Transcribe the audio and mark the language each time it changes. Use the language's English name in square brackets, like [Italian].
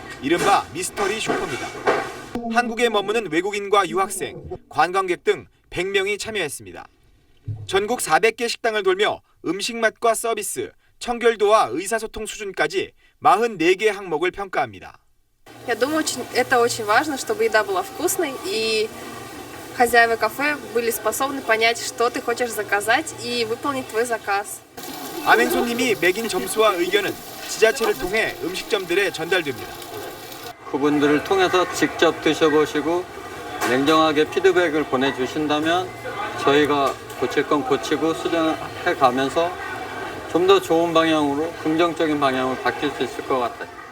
[Korean] 이른바 미스터리 쇼퍼입니다. 한국에 머무는 외국인과 유학생, 관광객 등 100명이 참여했습니다. 전국 400개 식당을 돌며 음식 맛과 서비스, 청결도와 의사소통 수준까지 44개 항목을 평가합니다. [Russian] Я думаю, это очень важно, чтобы еда была вкусной и хозяева кафе были способны понять, что ты хочешь заказать и выполнить твой заказ. [Korean] 안행 손님이 매긴 점수와 의견은 지자체를 통해 음식점들에 전달됩니다. 그분들을 통해서 직접 드셔보시고 냉정하게 피드백을 보내주신다면 저희가 고칠 건 고치고 수정해 가면서 좀 더 좋은 방향으로 긍정적인 방향으로 바뀔 수 있을 것 같아요.